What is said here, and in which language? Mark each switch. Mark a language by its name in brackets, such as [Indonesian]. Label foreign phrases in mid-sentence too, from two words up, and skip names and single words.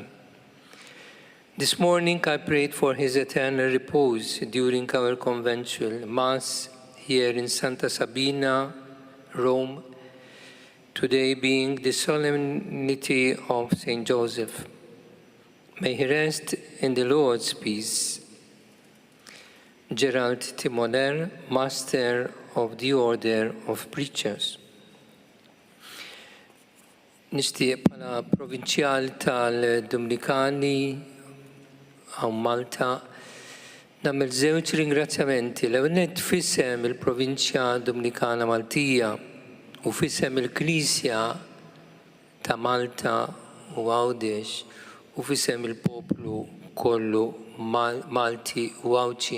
[English] This morning I prayed for his eternal repose during our conventual Mass here in Santa Sabina, Rome, today being the solemnity of St. Joseph. May he rest in the Lord's peace. Gerald Timoner, Master of the Order of Preachers. [Maltese] Nishtiq pala provinċjal tal-Dominikani għaw Malta nagħmel żewġ ringrazzjamenti. L-ewwel fissem il-Provinċja Dominikana Maltija u fissem il-Knisja ta' Malta u Għawdex u fissem il-poplu kollu Malti u Għawċi.